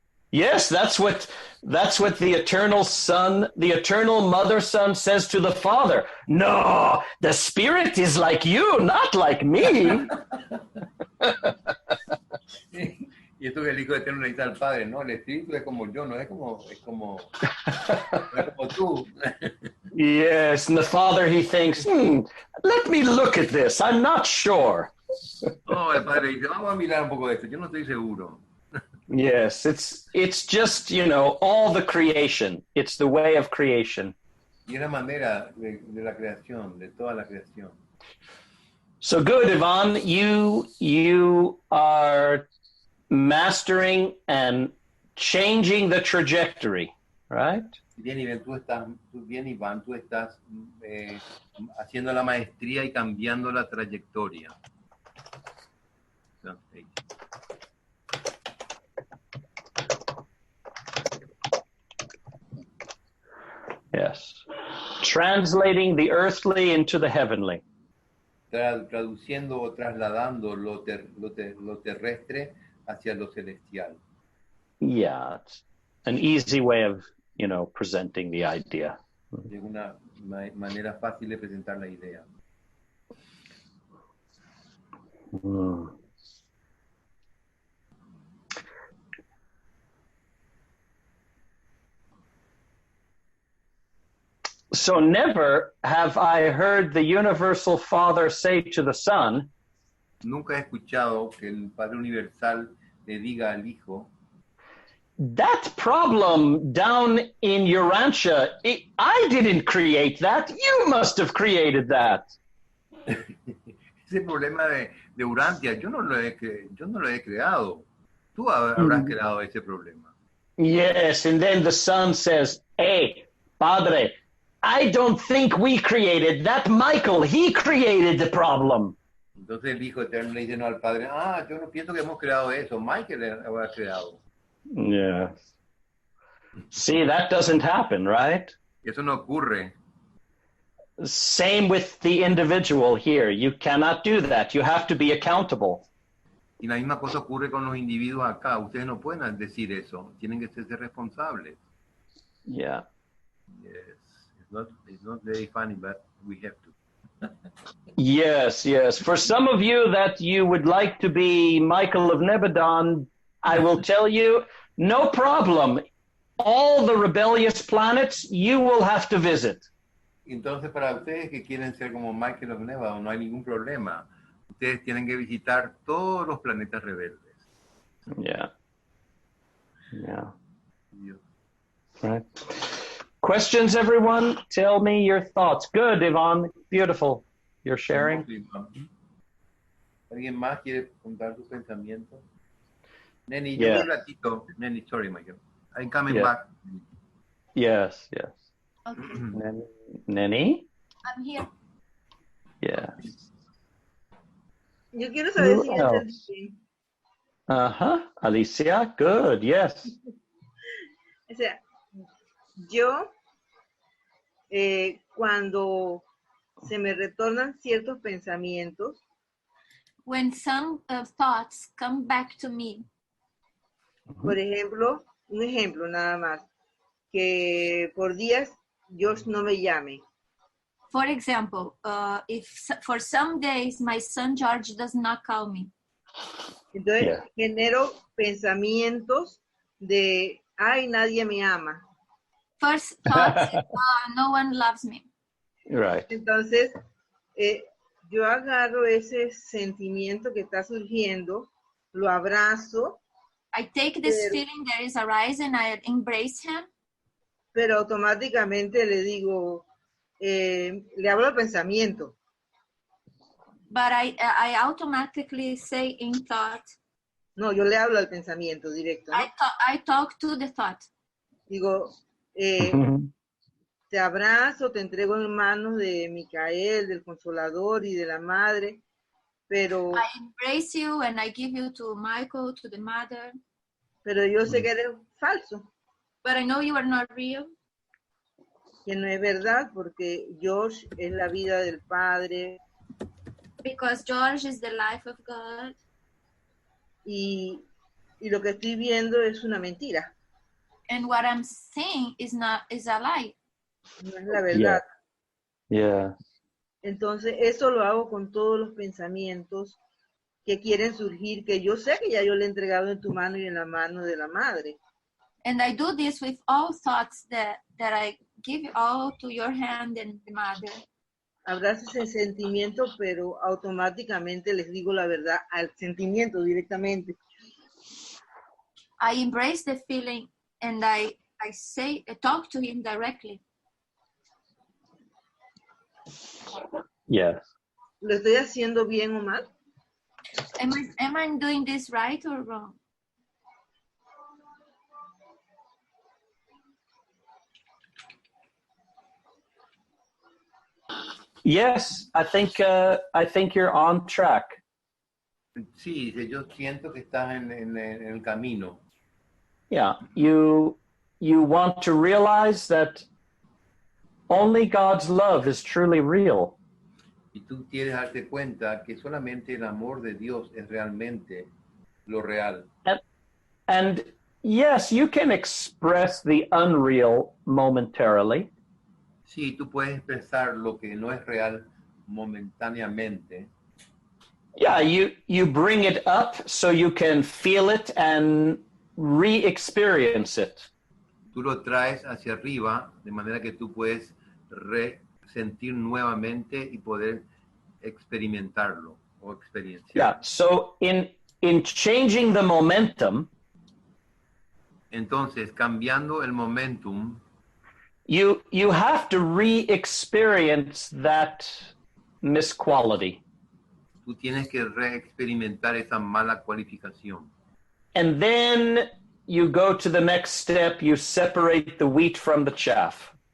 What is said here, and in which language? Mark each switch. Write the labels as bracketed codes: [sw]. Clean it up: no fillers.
[en] Yes, that's what the eternal son, the eternal mother son says to the father. No, the spirit is like you, not like me. [es] Y esto que el hijo eterno le dice al padre, no, el espíritu es como yo, no es como tú. [en] Yes, and the father, he thinks, let me look at this, I'm not sure. [es] No, el padre dice, vamos a mirar un poco de esto, yo no estoy seguro. [en] Yes, it's just, all the creation. It's the way of creation. [es] Y es la manera de la creación, de toda la creación. [en] So good, Ivan, you are mastering and changing the trajectory, right? [es] Bien, Iván, tú estás haciendo la maestría y cambiando la trayectoria. [en] Yes. Translating the earthly into the heavenly. [es] Traduciendo o trasladando lo terrestre hacia lo celestial. [en] Yeah. an easy way of, presenting the idea. [es] Es una manera fácil de presentar la idea. Mm. [en] So never have I heard the universal Father say to the Son, [es] Nunca he escuchado que el Padre Universal le diga al Hijo, [en] that problem down in Urantia, I didn't create that. You must have created that. [es] ese problema de Urantia, yo no lo he creado. Tú habrás creado ese problema. [en] Yes, and then the Son says, hey, Padre, I don't think we created that. Michael, he created the problem. [es] Entonces el Hijo Eterno le dice no al Padre, yo no pienso que hemos creado eso, Michael lo ha creado. [en] Yeah. See, that doesn't happen, right? [es] Eso no ocurre. [en] Same with the individual here. You cannot do that. You have to be accountable. [es] Y la misma cosa ocurre con los individuos acá. Ustedes no pueden decir eso. Tienen que ser responsables. [en] Yeah. Yes. It's not very funny, but we have to. Yes, yes. For some of you that you would like to be Michael of Nebadon, I will tell you, no problem. All the rebellious planets you will have to visit. [es] Entonces, para ustedes que quieren ser como Michael of Nevada, no hay ningún problema. Ustedes tienen que visitar todos los planetas rebeldes. [en] Yeah. Yeah. [es] Dios. [en] Right. Questions, everyone? Tell me your thoughts. Good, Yvonne. Beautiful. You're sharing. [es] ¿Alguien más quiere contar sus pensamientos? Neni, [en] Yeah. [es] yo un ratito. [en] Neni, sorry, Michael. I'm coming Yeah. back. Yes, yes. Okay, Nenny? I'm here. Yes. [es] Yo quiero saber [en] Who [es] si [en] else? [es] entendí bien. [en] Uh-huh. Alicia, good, yes. [es] O sea, yo cuando se me retornan ciertos pensamientos, [en] When some thoughts come back to me, [es] por ejemplo, un ejemplo nada más, que por días Dios no me llame. [en] for example, if for some days my son George does not call me, [es] Entonces [en] Yeah. [es] genero pensamientos de, ay, nadie me ama. [en] first thought, no one loves me. Right. [es] Entonces, yo agarro ese sentimiento que está surgiendo, lo abrazo, [en] I take this [es] Pero- [en] feeling that is arising, I embrace him, [es] pero automáticamente le digo, le hablo al pensamiento. [en] but I automatically say in thought, [es] No, yo le hablo al pensamiento directo, ¿no? [en] I talk to the thought. [es] Digo, te abrazo, te entrego en manos de Micael, del Consolador y de la Madre, pero [en] I embrace you and I give you to Michael, to the mother, [es] yo sé que eres falso, [en] but I know you are not real [es] que no es verdad, porque Josh es la vida del Padre [en] because George is the life of God [es] y lo que estoy viendo es una mentira, [en] and what I'm saying is a lie. [es] no es la verdad. [en] Yeah. [es] Entonces, eso lo hago con todos los pensamientos que quieren surgir, que yo sé que ya yo le he entregado en tu mano y en la mano de la Madre. [en] And I do this with all thoughts that I give all to your hand and the mother. [es] Abrazo ese sentimiento, pero automáticamente les digo la verdad al sentimiento directamente. [en] I embrace the feeling and I talk to him directly. Yes. [es] ¿Lo estoy haciendo bien o mal? [en] Am I doing this right or wrong? Yes, I think you're on track. [es] Sí, yo siento que estás en el camino. [en] Yeah, you want to realize that only God's love is truly real. [es] Y tú quieres darte cuenta que solamente el amor de Dios es realmente lo real. [en] And Yes, you can express the unreal momentarily. [es] Sí, tú puedes expresar lo que no es real momentáneamente. [en] Yeah, you bring it up so you can feel it and re-experience it. [es] Tú lo traes hacia arriba de manera que tú puedes sentir nuevamente y poder experimentarlo o experienciarlo. [en] Yeah, so in changing the momentum, [es] entonces cambiando el momentum, [en] you have to re-experience that misquality. [es] Tú tienes que reexperimentar esa mala cualificación. [en] And then you go to the next step, you separate the wheat from the chaff.